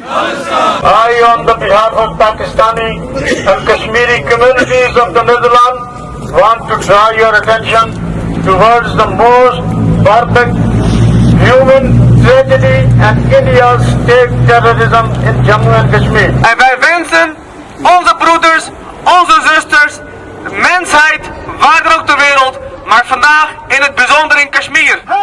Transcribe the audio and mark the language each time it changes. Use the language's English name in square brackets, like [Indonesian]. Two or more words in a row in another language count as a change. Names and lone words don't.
[English] I, on the behalf of Pakistani and Kashmiri communities of the Netherlands, want to draw your attention towards the most perfect human tragedy and India's state terrorism in Jammu and Kashmir. [Dutch] En wij wensen onze broeders, onze zusters, de mensheid, waar dan ook ter wereld, maar vandaag in het bijzonder in Kashmir.